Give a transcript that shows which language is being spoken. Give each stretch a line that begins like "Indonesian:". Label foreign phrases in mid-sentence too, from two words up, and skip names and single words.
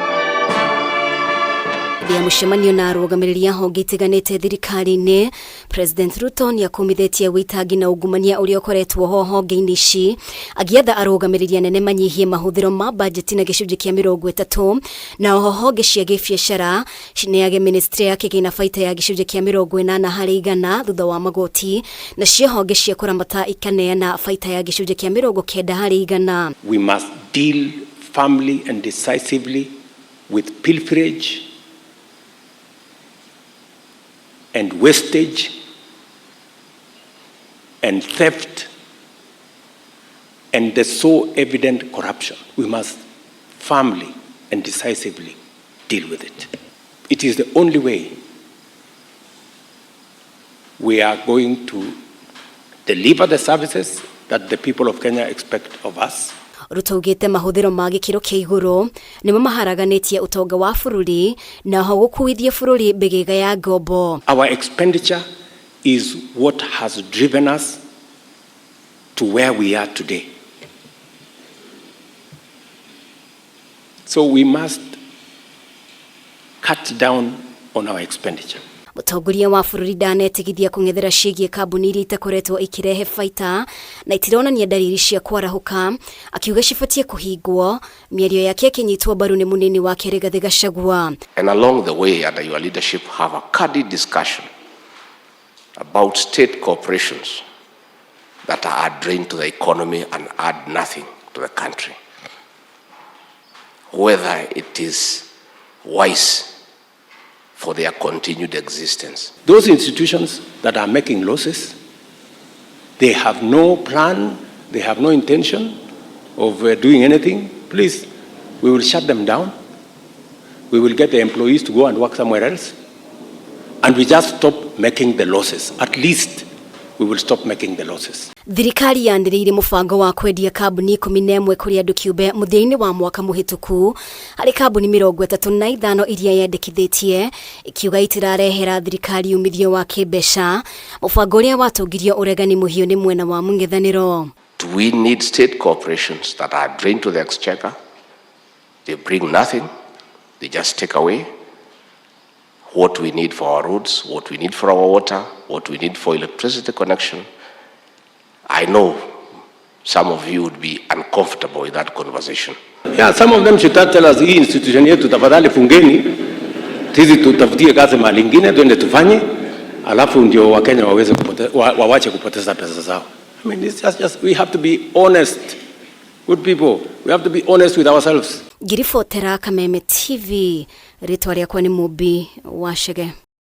Kikuyu: Rĩa mũcemanio na arũgamĩrĩri a honge itiganĩte thirikari-inĩ, President Ruto nĩ akumithĩtie wĩitangi na ungumania ũrĩa ũkoretwo ho honge-inĩ ici, agĩatha arũgamĩrĩri anene manyihie mahũthĩro ma bajeti na gĩcunjĩ kĩa 30, na oho honge cia gĩbiacara cineage ministry ya kĩgĩna baita ya gĩcunjĩ kĩa 40% thutha wa magoti, na cio honge cia kũramata ikaneana baita ya gĩcunjĩ kĩa 90%.
English: We must deal firmly and decisively with pilferage and wastage and theft and the so evident corruption. We must firmly and decisively deal with it. It is the only way we are going to deliver the services that the people of Kenya expect of us.
Kikuyu: Ruto ugĩte mahũthĩro ma gĩkĩro kĩa igũrũ nĩmo maharaganĩtie ũtonga wa bũrũri na ho gũkuithia bũrũri mbĩgĩga ya ngombo.
English: Our expenditure is what has driven us to where we are today. So we must cut down on our expenditure.
Kikuyu: Mũtongoria wa bũrũri ndanetigithia kũng'ethera ciĩgiĩ kambuni iria itakoretwo ikirehe baita na itironania dalili cia kwarahũka, akiuga cibatie kũhingwo. Mĩario yake ĩkĩnyitwo mbaru nĩ mũnini wake Rigathĩ Gachagua.
English: And along the way, under your leadership, have a candid discussion about state corporations that are a drain to the economy and add nothing to the country. Whether it is wise for their continued existence. Those institutions that are making losses, they have no plan, they have no intention of doing anything. Please, we will shut them down. We will get the employees to go and work somewhere else. And we just stop making the losses. At least we will stop making the losses.
Kikuyu: Thirikari yanĩrĩire mũbango wa kwendia kambuni 11 kũrĩ andũ kĩũmbe mũthia-inĩ wa mwaka mũhĩtũku, harĩ kambuni 35 iria yendekithĩtie, ikiuga itirarehera thirikari umithio wa kĩmbeca, mũbango ũrĩa watongirio ũregani mũhiũ nĩ mwena wa mũng'ethanĩro.
English: Do we need state corporations that are drained to the exchequer? They bring nothing, they just take away what we need for our roads, what we need for our water, what we need for electricity connection. I know some of you would be uncomfortable with that conversation. Yeah, some of them should tell us,
Swahili: hii institution yetu tafadhali fungeni, sisi tutafutie kazi mahali ingine tuende tufanye, alafu ndio Wakenya wawache kupoteza pesa zao.
English: I mean, it's just we have to be honest. Good people, we have to be honest with ourselves.
Kikuyu: Ngiribotera Kameme TV, ritwa rĩakwa nĩ Mumbi wa Chege.